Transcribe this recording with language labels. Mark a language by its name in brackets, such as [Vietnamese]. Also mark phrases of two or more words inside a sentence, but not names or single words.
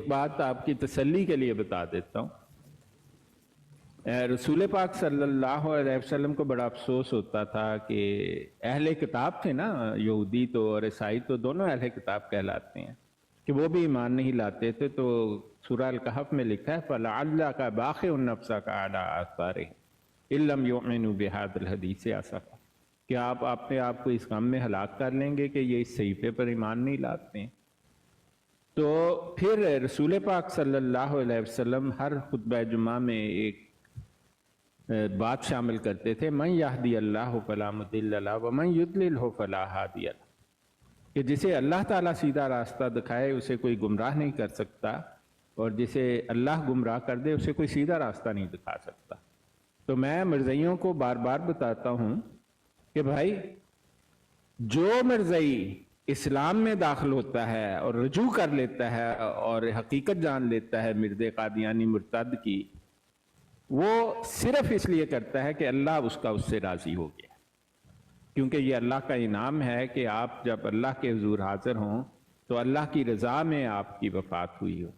[Urdu] ایک بات آپ کی تسلی کے لیے بتا دیتا ہوں۔ رسول پاک [Arabic] صلی اللہ علیہ وسلم [Urdu] کو بڑا افسوس ہوتا تھا کہ اہل کتاب تھے نا، یہودی تو اور عیسائی تو دونوں اہل کتاب کہلاتے ہیں، کہ وہ بھی ایمان نہیں لاتے تھے. تو سورہ الکہف میں لکھا ہے, [Arabic] فلعلك باخع نفسك على آثارهم إن لم يؤمنوا بهذا الحديث أسفا, [Urdu] کہ آپ اپنے آپ کو اس غم میں ہلاک کر لیں گے کہ یہ اس صحیفے پر ایمان نہیں لاتے ہیں. تو پھر رسول پاک [Arabic] صلی اللہ علیہ وسلم [Urdu] ہر خطبہ جمعہ میں ایک بات شامل کرتے تھے, [Arabic] من يهد الله فلا مضل له و من يضلله فلا هادي له, [Urdu] کہ جسے اللہ تعالیٰ سیدھا راستہ دکھائے اسے کوئی گمراہ نہیں کر سکتا، اور جسے اللہ گمراہ کر دے اسے کوئی سیدھا راستہ نہیں دکھا سکتا. تو میں مرزائیوں کو بار بار بتاتا ہوں کہ بھائی، جو مرزائی اسلام میں داخل ہوتا ہے اور رجوع کر لیتا ہے اور حقیقت جان لیتا ہے مرزے قادیانی مرتد کی، وہ صرف اس لیے کرتا ہے کہ اللہ اس سے راضی ہو گیا، کیونکہ یہ اللہ کا انعام ہے کہ آپ جب اللہ کے حضور حاضر ہوں تو اللہ کی رضا میں آپ کی وفات ہوئی ہو.